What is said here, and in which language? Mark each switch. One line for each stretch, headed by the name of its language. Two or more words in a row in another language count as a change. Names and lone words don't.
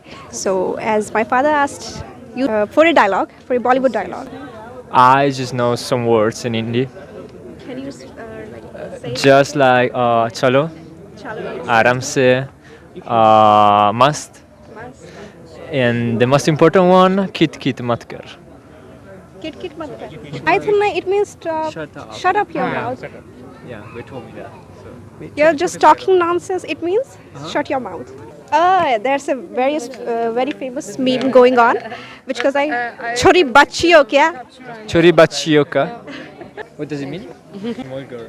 English: So, as my father asked you for a dialogue, for a Bollywood dialogue, I just know some words in Hindi. can you say Just like chalo, Chalo?
Hindi: आराम से,
English: must, and the most important one,
Hindi: किट किट मत कर. किट किट मत कर.
English: I think it means stop. Shut up. Shut up your mouth. Yeah, they told me that. You're just talking nonsense. It means shut your mouth. There's a very famous meme going on, which goes like,
Hindi: "छोरी बची हो क्या?" छोरी बच्चियों का.
English: What does it mean? Small girl.